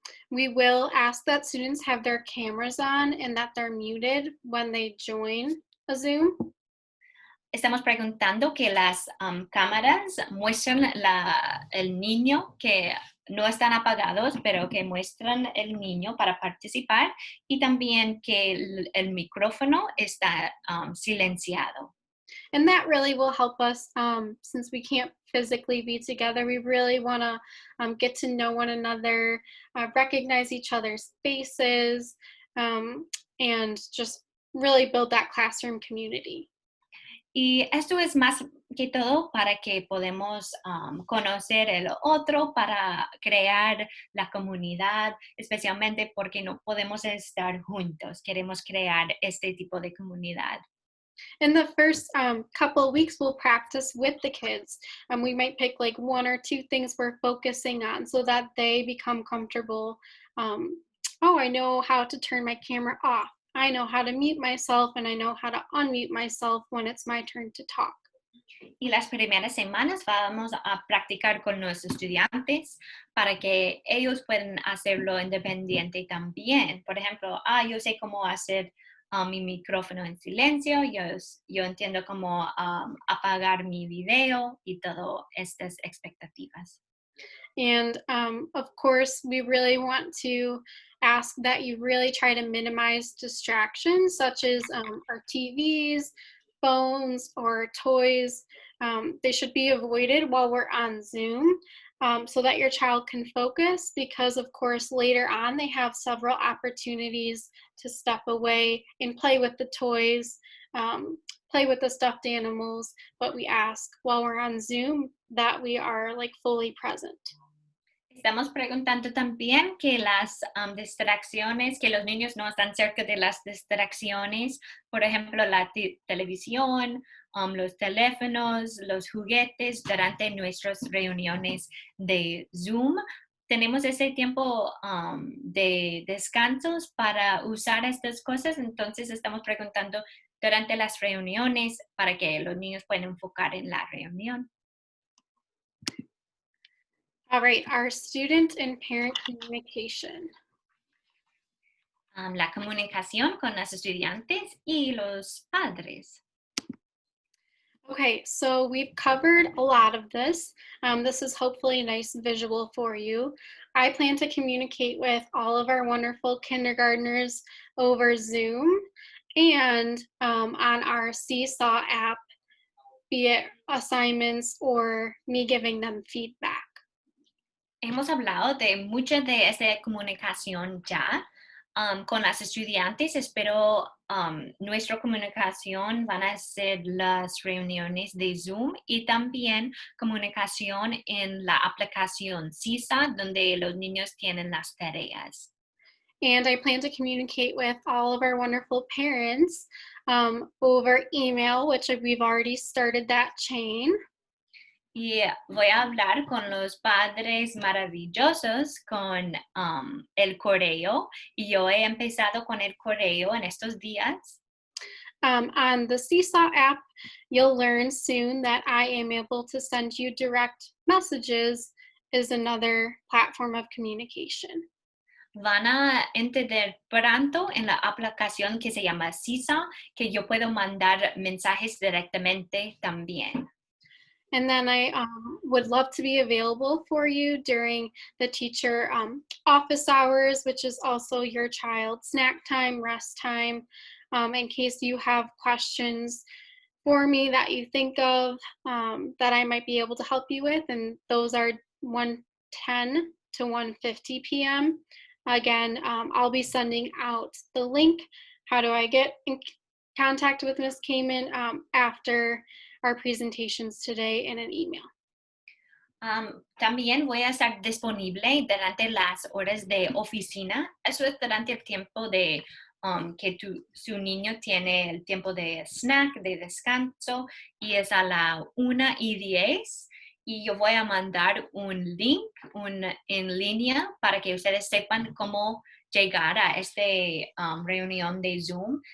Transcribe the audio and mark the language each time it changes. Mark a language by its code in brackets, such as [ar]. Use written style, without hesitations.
[en] We will ask that students have their cameras on and that they're muted when they join a Zoom. [es] Estamos preguntando que las cámaras muestren el niño que no están apagados, pero que muestran el niño para participar y también que el micrófono está silenciado. [en] And that really will help us since we can't physically be together. We really want to get to know one another, recognize each other's faces, and just really build that classroom community. [es] Y esto es más que todo para que podamos conocer el otro, para crear la comunidad, especialmente porque no podemos estar juntos. Queremos crear este tipo de comunidad. [en] In the first couple weeks, we'll practice with the kids. We might pick like one or two things we're focusing on so that they become comfortable. Oh, I know how to turn my camera off. I know how to mute myself and I know how to unmute myself when it's my turn to talk. [es] Y las primeras semanas vamos a practicar con los estudiantes para que ellos puedan hacerlo independiente también. Por ejemplo, yo sé cómo hacer mi micrófono en silencio, yo entiendo cómo apagar mi video y todas estas expectativas. [en] And of course, we really want to ask that you really try to minimize distractions such as our TVs, phones or toys. They should be avoided while we're on Zoom, so that your child can focus, because of course later on they have several opportunities to step away and play with the toys, play with the stuffed animals, but we ask while we're on Zoom that we are like fully present. [es] Estamos preguntando también que las distracciones, que los niños no están cerca de las distracciones, por ejemplo, la televisión, los teléfonos, los juguetes durante nuestras reuniones de Zoom. Tenemos ese tiempo de descansos para usar estas cosas, entonces estamos preguntando durante las reuniones para que los niños puedan enfocar en la reunión. [en] All right, our student and parent communication. [es] La comunicación con los estudiantes y los padres. [en] Okay, so we've covered a lot of this. This is hopefully a nice visual for you. I plan to communicate with all of our wonderful kindergartners over Zoom and on our Seesaw app, be it assignments or me giving them feedback. [es] Hemos hablado de mucha de esa comunicación ya con las estudiantes. Espero nuestra comunicación van a ser las reuniones de Zoom y también comunicación en la aplicación CICS, donde los niños tienen las tareas. [en] And I plan to communicate with all of our wonderful parents over email, which we've already started that chain. [es] Y voy a hablar con los padres maravillosos con el correo. Y yo he empezado con el correo en estos días. [en] On the Seesaw app, you'll learn soon that I am able to send you direct messages is another platform of communication. [es] Van a entender pronto en la aplicación que se llama CICS que yo puedo mandar mensajes directamente también. [en] And then I would love to be available for you during the teacher office hours, which is also your child's snack time, rest time, in case you have questions for me that you think of that I might be able to help you with. And those are 1:10 to 1:50 p.m. Again, I'll be sending out the link. How do I get in contact with Ms. Kamin after our presentations today in an email? [es] También voy a estar disponible durante las horas de oficina. Eso es durante el tiempo de que su niño tiene el tiempo de snack, de descanso, y es a la 1:10. Y yo voy a mandar un link en línea para que ustedes sepan cómo llegar a esta reunión de Zoom.